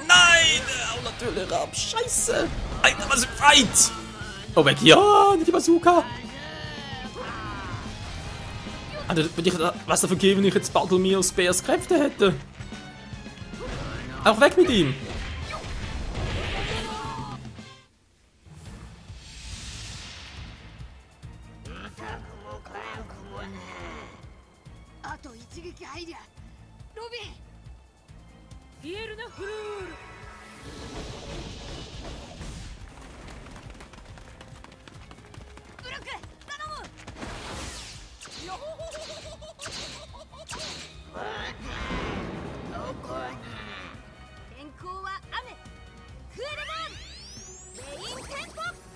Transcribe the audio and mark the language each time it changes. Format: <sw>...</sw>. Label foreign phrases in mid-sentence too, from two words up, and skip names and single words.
<de>Nein! Oh, natürlich ab. Scheiße! Alter, was ist weit! Oh, weg hier! Nicht die Bazooka! Alter, würde ich was dafür geben, wenn ich jetzt Bartolomeo Spears Kräfte hätte? Auch weg mit ihm!</de> <ja>ピエルナフルールブロック頼むよ天候は雨クエルバーンメインテンポ</ja>